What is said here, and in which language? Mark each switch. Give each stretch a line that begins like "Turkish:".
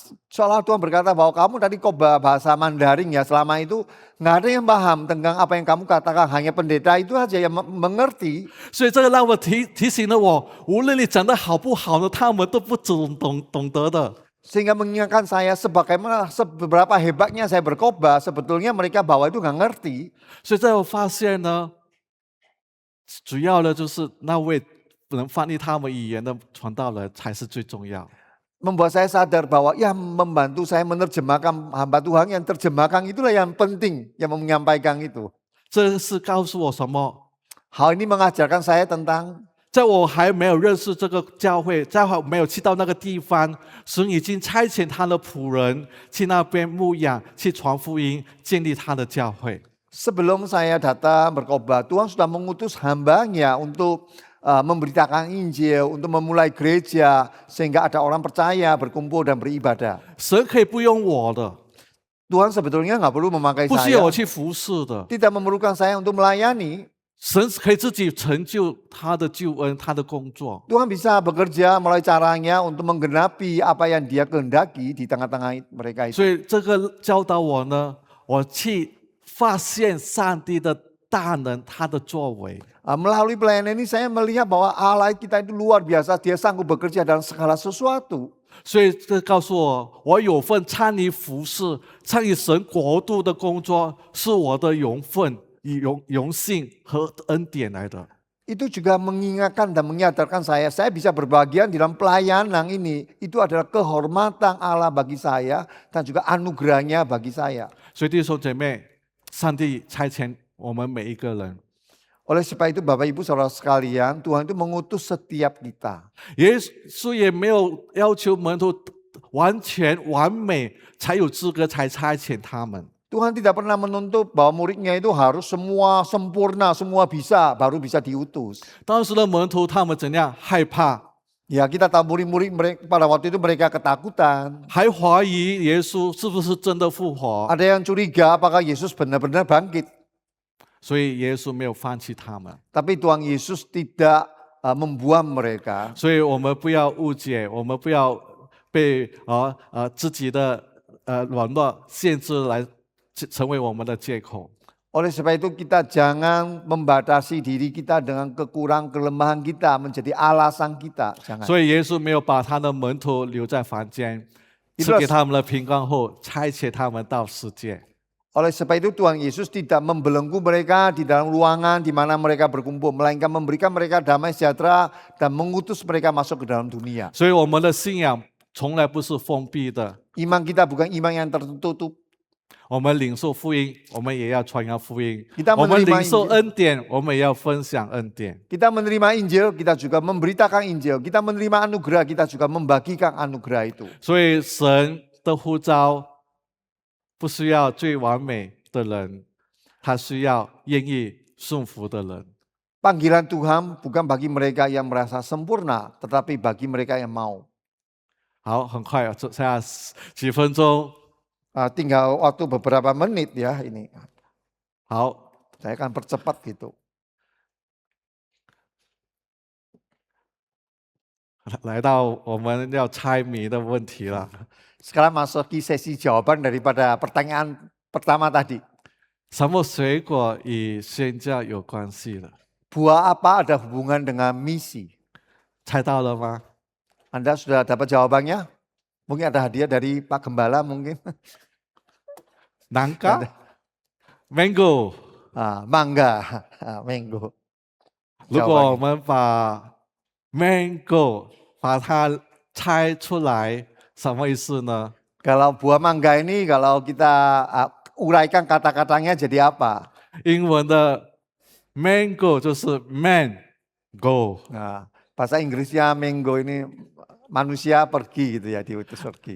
Indonesian: seolah Tuhan berkata bahwa kamu tadi khotbah bahasa Mandarin ya, selama itu nggak ada yang paham tentang apa yang kamu katakan, hanya pendeta itu aja yang mengerti.
Chinese: 所以这个让我提醒了我，无论你讲得好不好呢，他们都不懂得的。
Indonesian: Sehingga mengingatkan saya seberapa hebatnya saya berkhotbah, sebetulnya mereka bawah itu nggak ngerti.
Chinese: 所以在我发现呢，主要的就是那位能翻译他们语言的传道人才是最重要。
Indonesian: Membuat saya sadar bahwa yang membantu saya menerjemahkan hamba Tuhan yang terjemahkan itulah yang penting, yang menyampaikan itu.
Chinese: 这是告诉我什么？
Indonesian: Hal ini mengajarkan saya tentang
Chinese: 在我还没有认识这个教会，在我没有去到那个地方，神已经差遣他的仆人去那边牧养，去传福音，建立他的教会。
Indonesian: sebelum saya datang berkhotbah, Tuhan sudah mengutus hambanya untuk memberitakan Injil, untuk memulai gereja, sehingga ada orang percaya, berkumpul dan beribadah.
Chinese: 神可以不用我的，
Indonesian: Tuhan sebetulnya nggak perlu memakai
Chinese: 不需要
Indonesian: saya,
Chinese: 我去服侍的，
Indonesian: tidak memerlukan saya untuk melayani.
Chinese: 神可以自己成就他的救恩，他的工作。
Indonesian: Tuhan bisa bekerja melalui caranya untuk menggenapi apa yang Dia kehendaki di tengah-tengah mereka itu.
Chinese: 所以这个教导我呢，我去发现上帝的大能，他的作为。
Indonesian: Melalui pelayanan ini saya melihat bahwa Allah kita itu luar biasa, Dia sanggup bekerja dalam segala sesuatu.
Chinese: 所以这告诉我，我有份参与服侍、参与神国度的工作，是我的荣分、荣幸和恩典来的。
Indonesian: Itu juga mengingatkan dan menyadarkan saya bisa berbagian dalam pelayanan ini. Itu adalah kehormatan Allah bagi saya dan juga anugerahnya bagi saya.
Chinese: 所以弟兄姐妹，上帝差遣我们每一个人。
Indonesian: Oleh sebab itu Bapak Ibu Saudara sekalian, Tuhan itu mengutus setiap kita.
Chinese: 耶稣也没有要求门徒完全完美才有资格才差遣他们。
Indonesian: Tuhan tidak pernah menuntut bahwa muridnya itu harus semua sempurna, semua bisa, baru bisa diutus.
Chinese: 当时的门徒他们怎样害怕，
Indonesian: Ya kita tahu murid-murid mereka, pada waktu itu mereka ketakutan.
Chinese: 还怀疑耶稣是不是真的复活，
Indonesian: Ada yang curiga apakah Yesus benar-benar bangkit.
Chinese: 所以耶稣没有放弃他们。
Indonesian: Tapi Tuhan Yesus tidak membuang mereka.
Chinese: 所以我们不要误解，我们不要被自己的软弱限制来成为我们的借口。
Indonesian: Oleh sebab itu kita jangan membatasi diri kita dengan kekurangan kelemahan kita menjadi alasan kita. Jangan.
Chinese: 所以耶稣没有把他的门徒留在房间，赐给他们的平安后，差遣他们到世界。
Indonesian: Oleh sebab itu Tuhan Yesus tidak membelenggu mereka di dalam ruangan di mana mereka berkumpul, melainkan memberikan mereka damai sejahtera dan mengutus mereka masuk ke dalam dunia.
Chinese: 所以我们的信仰从来不是封闭的，
Indonesian: Iman kita bukan iman yang tertutup.
Chinese: 我们领受福音，我们也要传扬福音；
Indonesian: Kita
Chinese: 我们
Indonesian: menerima
Chinese: 领受
Indonesian: Injil,
Chinese: 恩典，我们也要分享恩典。
Indonesian: kita menerima Injil, kita juga memberitakan Injil. Kita menerima anugerah, kita juga membagikan anugerah itu.
Chinese: 所以神的呼召不需要最完美的人，他需要愿意顺服的人。
Indonesian: Panggilan Tuhan bukan bagi mereka yang merasa sempurna, tetapi bagi mereka yang mau.
Chinese: 好，很快，剩下几分钟。
Indonesian: Tinggal waktu beberapa menit ya ini.
Chinese: 好，
Indonesian: Saya akan percepat gitu.
Chinese: 来到我们要猜谜的问题了。
Indonesian: Sekarang masuk ke sesi jawaban daripada pertanyaan pertama tadi.
Chinese: 什么水果与宣教有关系的？
Indonesian: Buah apa ada hubungan dengan misi?
Chinese: 猜到了吗？
Indonesian: Anda sudah dapat jawabannya? Mungkin ada hadiah dari Pak Gembala mungkin.
Chinese: 南瓜 ，mango。
Indonesian: Mangga, mango.
Chinese: 如果我们把 mango 把它猜出来，什么意思呢？
Indonesian: Kalau buah mangga ini kalau kita uraikan kata-katanya jadi apa?
Chinese: 英文的 mango 就是 man go，
Indonesian: Bahasa Inggrisnya mango ini manusia pergi gitu ya, diutus pergi.